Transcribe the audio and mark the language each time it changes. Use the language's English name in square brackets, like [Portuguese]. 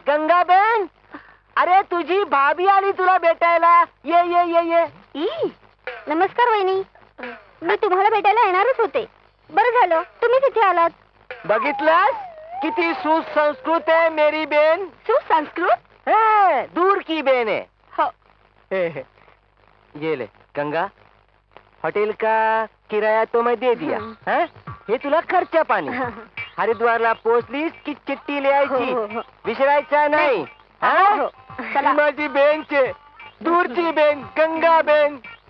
[Marathi] गंगा बेन, अरे तुझी भाभी आली तुला भेटायला. ये. ई, नमस्कार वहिनी. मी तुम्हाला भेटायला येणारच होते. बरं झालं तुम्ही तिथे आलात. बघितलास किती सुसंस्कृत आहे मेरी बेन. सुसंस्कृत? [Hindi] हाँ, दूर की बेन है. [Marathi] हो. [Hindi] ये ले गंगा, होटल का किराया तो मैं दे दिया. [Marathi] हाँ? हे तुला खर्चा पाणी. हरिद्वारला पोहोचलीस की चिठ्ठी लिहायची. हो. विसरायचा नाही. हाँ? हो. चला. ती माझी बेनचे, दूरची बेन, गंगा बेन.